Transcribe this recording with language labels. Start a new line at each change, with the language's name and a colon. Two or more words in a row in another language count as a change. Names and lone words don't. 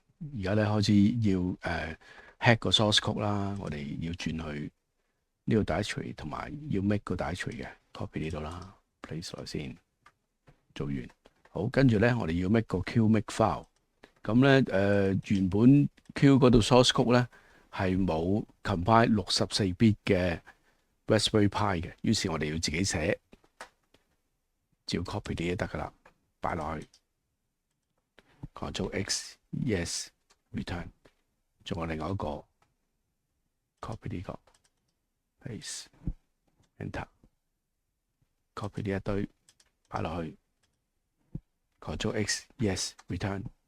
Cantonese: 而家咧開始要hack 個
English: source code
Cantonese: 啦，我哋要轉去呢個 directory 同埋要 make 個 directory 嘅 copy 呢度啦 ，place 落先。做完，好，跟住咧我哋要 make 個
English: Q make file。
Cantonese: 咁咧原本 Q 嗰度
English: source code
Cantonese: 咧係冇 compile 64 bit 嘅 Raspberry Pi 嘅，於是我哋要自己寫，照 copy 啲嘢得噶啦，擺落去
English: Ctrl X Yes Return。
Cantonese: 仲有另外一個 copy 呢個
English: paste enter copy
Cantonese: 呢一堆擺落去
English: Ctrl X Yes Return。